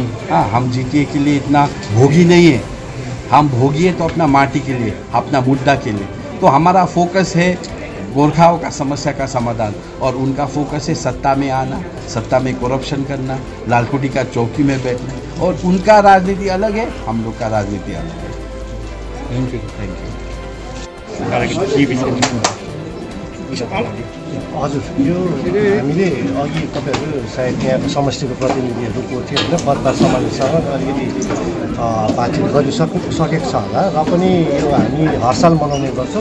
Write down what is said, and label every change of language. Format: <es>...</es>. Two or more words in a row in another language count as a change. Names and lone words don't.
<hi>हाँ, हम जीटीए के लिए इतना भोगी नहीं है, हम भोगी है तो अपना माटी के लिए, अपना मुद्दा के लिए। तो हमारा फोकस है गोरखाओं का समस्या का समाधान, और उनका फोकस है सत्ता में आना, सत्ता में करप्शन करना, लालकोटी का चौकी में बैठना, और उनका राजनीति अलग है, हम लोग का राजनीति अलग है।</hi> <en>Thank you.</en> <ne>हजुर, यो हामीले अघि तपाईँहरू सायद यहाँको समष्टिको प्रतिनिधिहरू को थियो होइन, बर्खा समाजसँग अलिकति बातचित गरिसकेको छ होला, र पनि यो हामी हर साल मनाउने गर्छौँ।</ne>